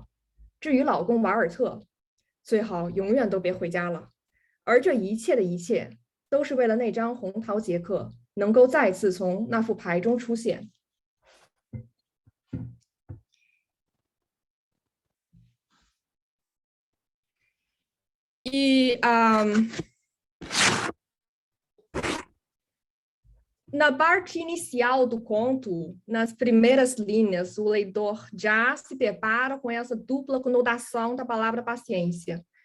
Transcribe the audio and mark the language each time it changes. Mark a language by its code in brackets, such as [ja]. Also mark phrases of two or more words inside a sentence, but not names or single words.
[zh] 至于老公瓦尔特，最好永远都别回家了。而这一切的一切，都是为了那张红桃杰克能够再次从那副牌中出现。 [pt] Na parte inicial do conto, nas primeiras linhas, o leitor já se depara com essa dupla conotação da palavra paciência.